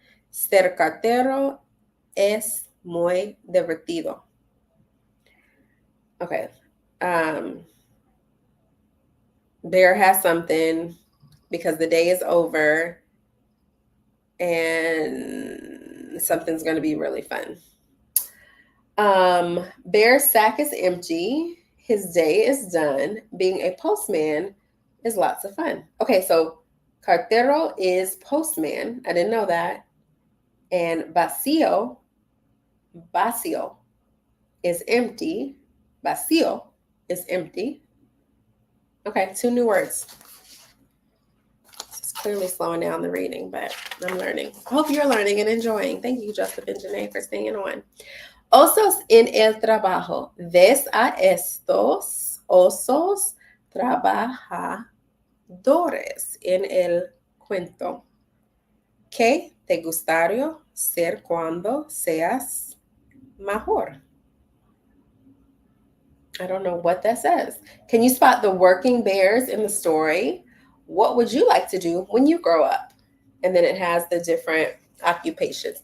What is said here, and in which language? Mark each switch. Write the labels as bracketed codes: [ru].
[es] Ser cartero es muy divertido. [en] Okay. Bear has something because the day is over and something's going to be really fun. Bear's sack is empty. His day is done. Being a postman is lots of fun. Okay, so cartero is postman. I didn't know that. And vacío is empty. Vacío is empty. Okay, 2 new words. This is clearly slowing down the reading, but I'm learning. I hope you're learning and enjoying. Thank you, Joseph and Janae, for staying on. [es] Osos en el trabajo. Ves a estos osos trabajadores en el cuento. ¿Qué te gustaría ser cuando seas mayor? [en] I don't know what that says. Can you spot the working bears in the story? What would you like to do when you grow up? And then it has the different occupations.